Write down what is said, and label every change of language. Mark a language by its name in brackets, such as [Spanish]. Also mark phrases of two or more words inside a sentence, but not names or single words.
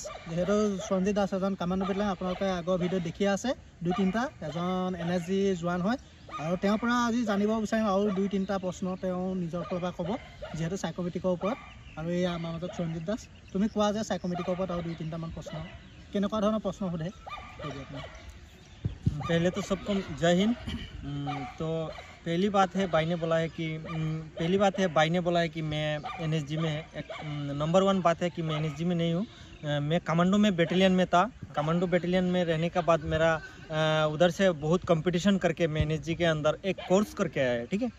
[Assamese] যিহেতু সুৰঞ্জিত দাস এজন কামাণ্ডো বেটেলিয়ান, আপোনালোকে আগৰ ভিডিঅ'ত দেখিয়ে আছে 2-3টা, এজন NSG জোৱান হয়। আৰু তেওঁৰ পৰা আজি জানিব বিচাৰিম আৰু 2-3টা প্ৰশ্ন তেওঁ নিজৰ ফালৰ পৰা ক'ব, যিহেতু সাইকোমেট্ৰিকৰ ওপৰত। আৰু এই আমাৰ মাজত সুৰঞ্জিত দাস, তুমি কোৱা যে সাইকোমেট্ৰিকৰ ওপৰত আৰু 2-3টা মান प्रश्न কেনেকুৱা ধৰণৰ প্ৰশ্ন সোধে? [Hindi] पहले तो सबको जय हिंद। तो पहली बात है भाई ने बोला है कि मैं NSG में नंबर 1 बात है कि मैं NSG में नहीं हूँ, मैं कमांडो में बेटालियन में था। कमांडो बेटालियन में रहने का बाद मेरा उधर से बहुत कंपटीशन करके मैं NSG के अंदर एक कोर्स करके आया है, ठीक है।